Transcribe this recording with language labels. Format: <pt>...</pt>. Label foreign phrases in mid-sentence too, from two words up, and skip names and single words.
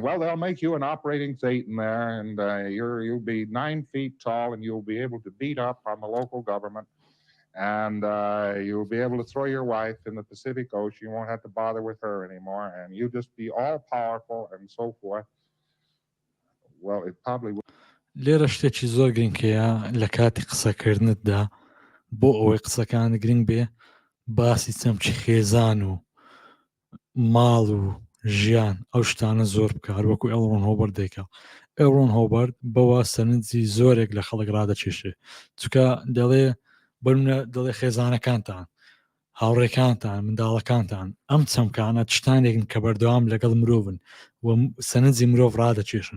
<en>Well, they'll make you an operating thetan there, and you'll be 9 feet tall, and you'll be able to beat up on the local government, and you'll be able to throw your wife in the Pacific Ocean. You won't have to bother with her anymore, and you'll just be all powerful and so forth. Well, it probably would.</en> <ckb>لێرە شتێکی زۆر گرنگکەیە لە کاتی قسەکردنتدا بۆ ئەوەی قسەکان گرنگ بێ باسی چەمچی خێزان و ماڵ و ژیان ئەو شتانە زۆر بکار وەکو ئێڕۆن هۆبەر دەیکا. ئێڕۆن هۆبەر بەوە سەرنجی زۆرێک لە خەڵک ڕادەچێشێ چونکە دەڵێ خێزانەکانتان هاوڕێکانتان منداڵەکانتان ئەم چەمکانە تشتانێکن کە بەردەوام لەگەڵ مرۆڤن و سەرنجی مرۆڤ ڕادەچێشن.</ckb>